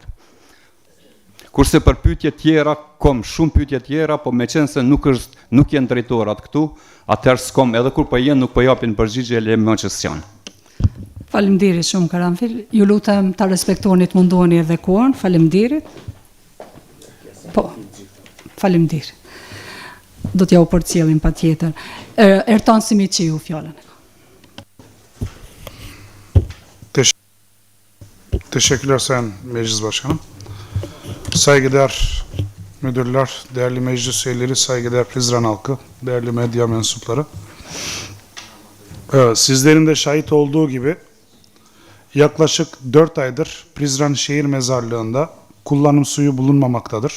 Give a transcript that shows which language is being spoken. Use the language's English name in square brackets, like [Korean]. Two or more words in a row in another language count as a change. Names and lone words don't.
[Albanian] Kurse për pyetje tjera, kom shumë pyetje tjera, po me qenë se nuk janë drejtorat këtu, atëherë s'kom, edhe kur po jenë nuk po japin përgjigje, le më që s'janë. Faleminderit shumë Karanfil. Ju lutem ta respektoni, të mundoni edhe kohën. Faleminderit. Po. Faleminderit. Do t'ja u përcjellim patjetër. Ertan Simiçiu fjalën. [Turkish] Teşekkürler Sayın Meclis Başkanım. Saygıdeğer müdürler, değerli meclis üyeleri, saygıdeğer Prizren halkı, değerli medya mensupları. Sizlerin de şahit olduğu gibi yaklaşık 4 aydır Prizren Şehir Mezarlığı'nda kullanım suyu bulunmamaktadır.